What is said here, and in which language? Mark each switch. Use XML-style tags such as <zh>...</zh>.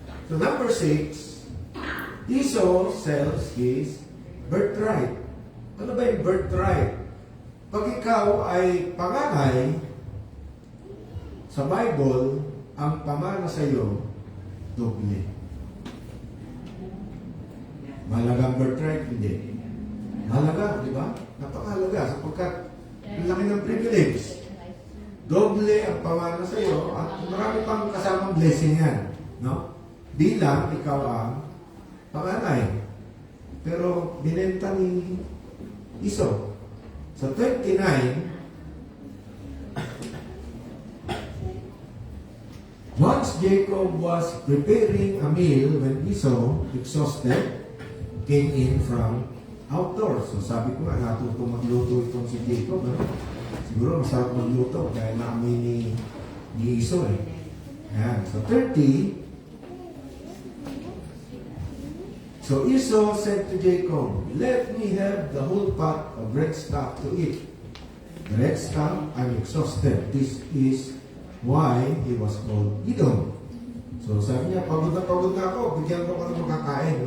<en>So number 6, Esau sells his birthright.</en> <tl>Ano ba yung birthright? Pag ikaw ay panganay, sa Bible, ang pamana sa iyo, doble. Mahalaga ang birthright? Hindi. Mahalaga, di ba? Napakahalaga sapagkat ang laki ng privilege. Doble ang pamana sa iyo at marami pang kasamang blessing yan. No? Bilang ikaw ang panganay. Pero binenta ni Esau.</tl> <en>Sa 29, once Jacob was preparing a meal when Esau, exhausted, came in from outdoors.</en> <tl>So sabi ko nga, natuto magluto itong si Jacob. No? Siguro masarap magluto dahil naamoy ni Esau eh. Ayan.</tl> <en>So 30, so Esau said to Jacob, let me have the whole pot of red stuff to eat. The red stuff, I'm exhausted. This is why he was called Edom.</en> <tl>So sabi niya, pagod na ako, bigyan mo ko ng makakain.</tl>